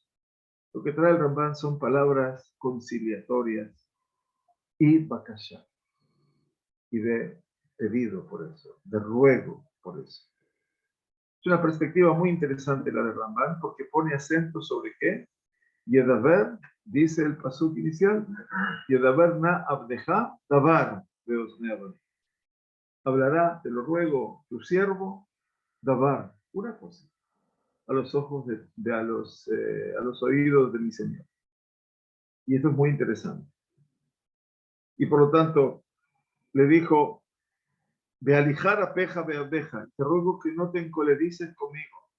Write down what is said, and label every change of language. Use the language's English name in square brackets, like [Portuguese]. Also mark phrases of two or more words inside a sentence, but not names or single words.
[Spanish] Lo que trae el Ramban son palabras conciliatorias y bakasha, y de pedido por eso, de ruego por eso. Es una perspectiva muy interesante la de Ramban, porque pone acento sobre qué. Yedaber, dice el pasuk inicial, [Hebrew] ידבר נא עבדך דבר באזני אדני. [Spanish] Hablará, te lo ruego, tu siervo, davar, una cosa, a los ojos a los oídos de mi Señor. Y esto es muy interesante. Y por lo tanto, le dijo, [Hebrew] ואל יחר אפך ועבדך, [Spanish] te ruego que no te encolerices conmigo.